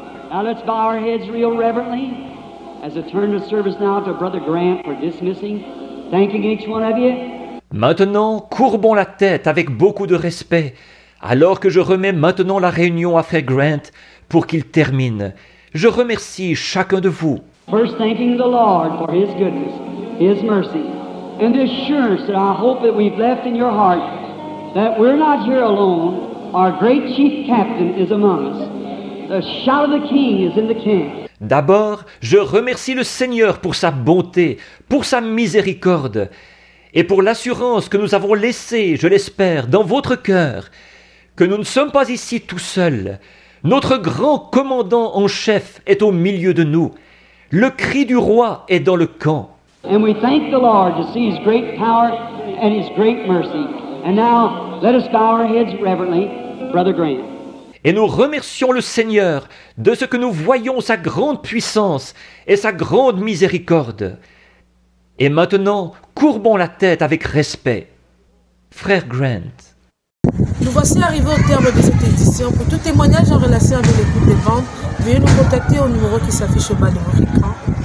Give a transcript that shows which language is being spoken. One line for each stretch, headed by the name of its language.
English: Now let's bow our heads real reverently as I turn the service now to Brother Grant for dismissing. Thanking each one of you.
French: Maintenant, courbons la tête avec beaucoup de respect, alors que je remets maintenant la réunion à Frère Grant pour qu'il termine. Je remercie chacun de vous.
English: First, thanking the Lord for His goodness, His mercy, and the assurance that I hope that we've left in your heart that we're not here alone. Our great chief captain is among us. The shout of the King is in the camp.
French: D'abord, je remercie le Seigneur pour sa bonté, pour sa miséricorde, et pour l'assurance que nous avons laissée, je l'espère, dans votre cœur, que nous ne sommes pas ici tout seuls. Notre grand commandant en chef est au milieu de nous. Le cri du roi est dans le camp.
English: And we thank the Lord to see His great power and His great mercy. And now, let us bow our heads reverently, Brother Grant.
French: Et nous remercions le Seigneur de ce que nous voyons sa grande puissance et sa grande miséricorde. Et maintenant, courbons la tête avec respect. Frère Grant. Nous voici arrivés au terme de cette édition. Pour tout témoignage en relation avec l'écoute des bandes, veuillez nous contacter au numéro qui s'affiche au bas de votre écran.